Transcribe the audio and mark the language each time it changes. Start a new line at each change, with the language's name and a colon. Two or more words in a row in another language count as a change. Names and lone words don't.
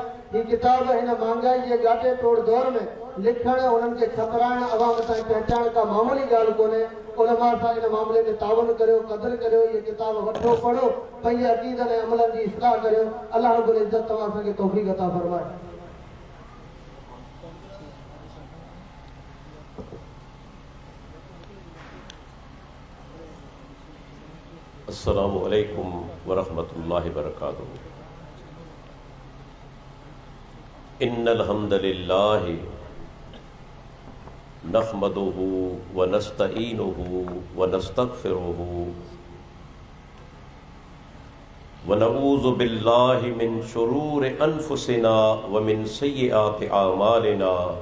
Sindhi: ये किताब हिन महांगाई जे घाटे तोड़ दौर में लिखण उन्हनि खे छपराइण अवाम ताईं पहुचाइण का मामूली ॻाल्हि कोन्हे। उलमा सां इन मामले में तावन करियो, क़दर करियो, ये किताब वठो पढ़ो, पंहिंजे अक़ीदनि ऐं अमलनि जी इस्लाह करियो।
Arabic: الله رب العزة
Sindhi: तव्हां असांखे तौफ़ीक़ अता फरमाए।
Arabic: السلام عليكم ورحمة الله وبركاته. إن الحمد لله نحمده ونستعينه ونستغفره ونعوذ بالله من شرور أنفسنا ومن سيئات أعمالنا.